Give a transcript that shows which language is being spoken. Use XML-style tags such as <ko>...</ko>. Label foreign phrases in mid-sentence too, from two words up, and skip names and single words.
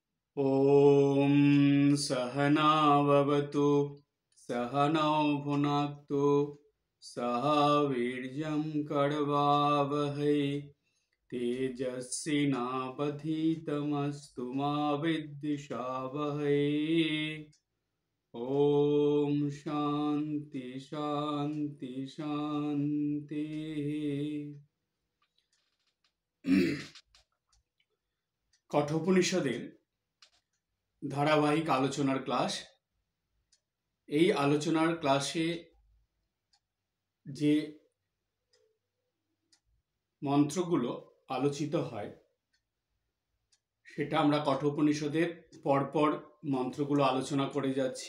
<sa>ॐ सहना भवतु सहनौ भुनक्तु सह वीर्यं करवावहै तेजस्विनावधीतमस्तु मा विद्विषावहै। ॐ शान्ति शान्ति शान्तिः।</sa> <bn>कठोपनिषदेर ধারাবাহিক আলোচনার ক্লাস। এই আলোচনার ক্লাসে যে মন্ত্রগুলো আলোচিত হয় সেটা আমরা কঠোপনিষদের পরপর মন্ত্রগুলো আলোচনা করে যাচ্ছি।</bn>